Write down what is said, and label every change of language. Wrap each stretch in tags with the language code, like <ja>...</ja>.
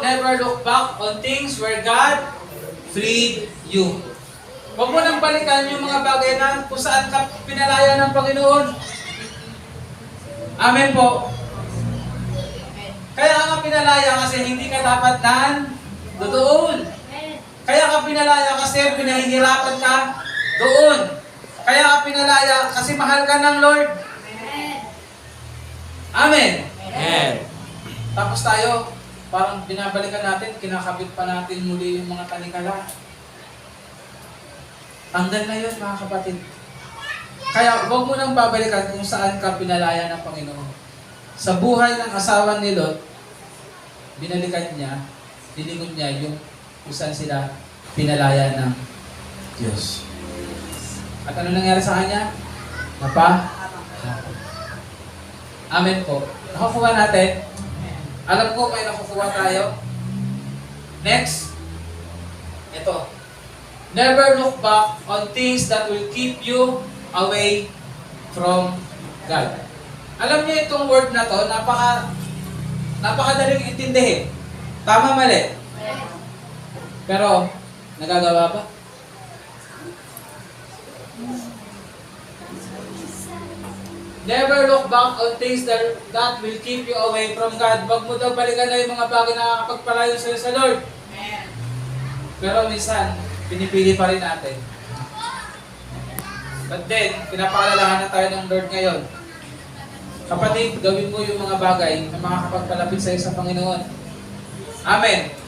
<en>Never look back on things where God freed you.</en> <tl>Huwag mo nang balikan yung mga bagay na kung saan ka pinalaya ng Panginoon. Amen po. Kaya ka pinalaya kasi hindi ka dapat doon. Kaya ka pinalaya kasi pinahihirapan ka doon. Kaya ka pinalaya kasi mahal ka ng Lord. Amen. Amen. Tapos tayo, parang binabalikan natin, kinakabit pa natin muli yung mga tanikala. Tanggal na yun, mga kapatid. Kaya huwag mo nang babalikan kung saan ka pinalaya ng Panginoon. Sa buhay ng asawa ni Lot, binalikan niya, diningon niya yung kung saan sila pinalaya ng Diyos. At ano nangyari sa kanya? Amen po. Nakukuha natin. Alam ko may nakukuha tayo. Next. Ito.</tl> <en>Never look back on things that will keep you away from God.</en> <tl>Alam niyo itong word na to, napakadaling intindihin. Tama, mali? Pero, nagagawa ba?</tl> <en>Never look back on things that will keep you away from God.</en> <tl>Wag mo daw balikan na yung mga bagay na nakakapagpalayo sa'yo sa Lord. Pero minsan, pinipili pa rin natin.</tl> <en>But then,</en> <tl>pinapaalalahan na tayo ng Lord ngayon. Kapatid, gawin mo yung mga bagay na makakapagpalapit sa'yo sa Panginoon. Amen.</tl>